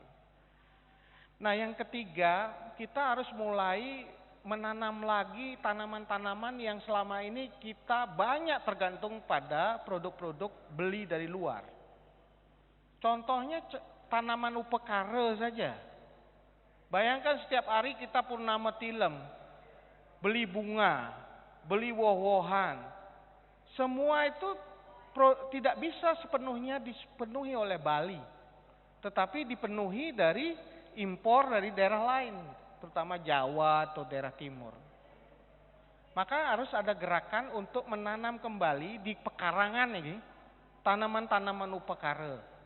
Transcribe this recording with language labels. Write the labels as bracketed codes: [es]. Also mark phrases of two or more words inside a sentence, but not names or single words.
[id] Nah yang ketiga, kita harus mulai menanam lagi tanaman-tanaman yang selama ini kita banyak tergantung pada produk-produk beli dari luar. Contohnya tanaman upekara saja. Bayangkan setiap hari kita purnama tilem, beli bunga, beli woh-wohan. Semua itu tidak bisa sepenuhnya dipenuhi oleh Bali. Tetapi dipenuhi dari impor dari daerah lain, terutama Jawa atau daerah timur. Maka harus ada gerakan untuk menanam kembali di pekarangan ini tanaman-tanaman upekara.